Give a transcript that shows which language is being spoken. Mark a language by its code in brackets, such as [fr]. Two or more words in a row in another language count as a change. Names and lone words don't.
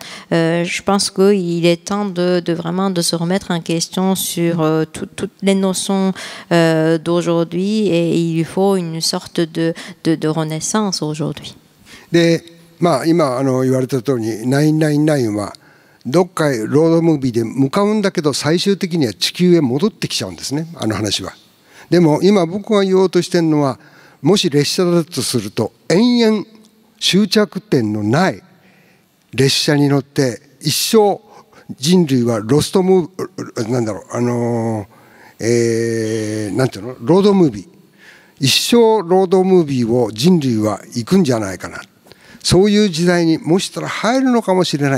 [fr] Je pense qu'il est temps de vraiment de se remettre en question sur toutes les notions d'aujourd'hui, et il faut une sorte de renaissance aujourd'hui. [ja] で、まあ今言われた通りに999はどっかへロードムービーで向かうんだけど最終的には地球へ戻ってきちゃうんですね、あの話は。でも今僕が言おうとしてるのは、もし列車だとすると延々終着点のない列車に乗って一生人類はロストムーなんだろうなんていうのロードムービー一生ロードムービーを人類は行くんじゃないかな、そういう時代にもしたら入るのかもしれない。